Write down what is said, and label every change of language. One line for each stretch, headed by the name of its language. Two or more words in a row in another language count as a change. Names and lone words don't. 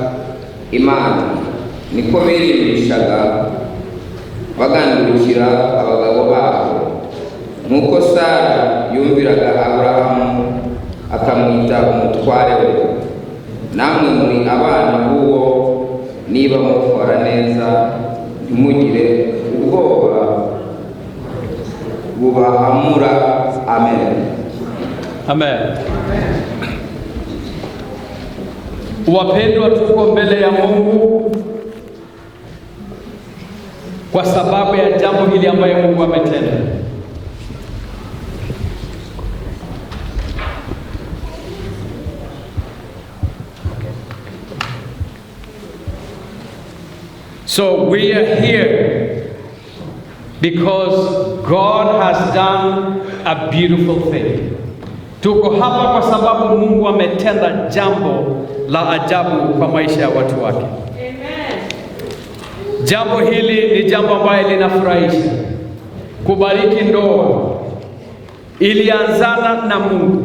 Kinyarwanda: Imana, niko birimbishaga bagandukira abagabo babo, nuko Sara yumviraga Aburahamu akamwita umutware we. Namwe muri abana b'uwo, niba mukora neza ntimugire ubwoba bubahamura. Amen. Amen.
Swahili: Wapendwa, tuko mbele ya Mungu kwa sababu ya jambo hili ambayo Mungu ametenda.
English: So we are here because God has done a beautiful thing.
Swahili: Tuko hapa kwa sababu Mungu ametenda jambo la ajabu kwa maisha ya watu wake. Amen. Jambo hili ni jambo ambalo linafurahisha. Kubariki ndoa ilianzana na Mungu.